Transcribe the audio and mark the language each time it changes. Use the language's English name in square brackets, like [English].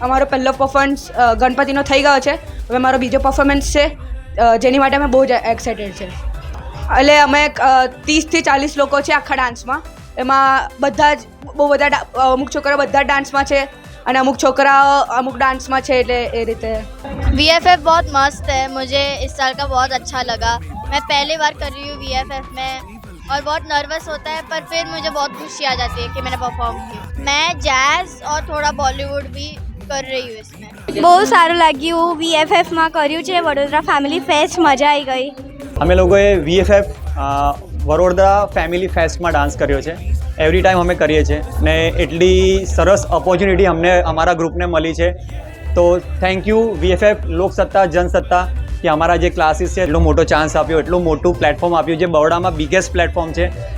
[Gujarati] અમારો પહેલો પરફોર્મન્સ ગણપતિનો થઈ ગયો છે, હવે મારો બીજો પરફોર્મન્સ છે જેની માટે અમે બહુ જ એક્સાઇટેડ છે। એટલે અમે 30 થી 40 લોકો છે આખા ડાન્સમાં, એમાં બધા જ બહુ બધા અમુક છોકરાઓ બધા ડાન્સમાં છે અને અમુક છોકરાઓ અમુક डांसમાં છે, એટલે એ રીતે। [Hindi] VFF बहुत मस्त है, मुझे इस साल का बहुत अच्छा लगा। मैं पहली बार कर रही हूँ VFF में और बहुत नर्वस होता है, पर फिर मुझे बहुत खुशी आ जाती है कि मैंने परफॉर्म किया। मैं जैज़ और थोड़ा बॉलीवुड भी कर रही हूँ इसमें। [Gujarati] બહુ સારું લાગ્યું, VFFમાં કર્યું છે વડોદરા ફેમિલી ફેસ્ટ, મજા આવી ગઈ। અમે લોકોએ VFF વડોદરા ફેમિલી ફેસ્ટમાં ડાન્સ કર્યો છે। એવરી ટાઈમ અમે કરીએ છીએ ને એટલી સરસ ઓપોર્ચ્યુનિટી અમને અમારા ગ્રુપને મળી છે, તો થેન્ક યુ VFF લોક સત્તા જનસત્તા કે અમારા જે ક્લાસીસ છે એટલો મોટો ચાન્સ આપ્યો, એટલું મોટું પ્લેટફોર્મ આપ્યું, જે બરોડામાં બિગેસ્ટ પ્લેટફોર્મ છે।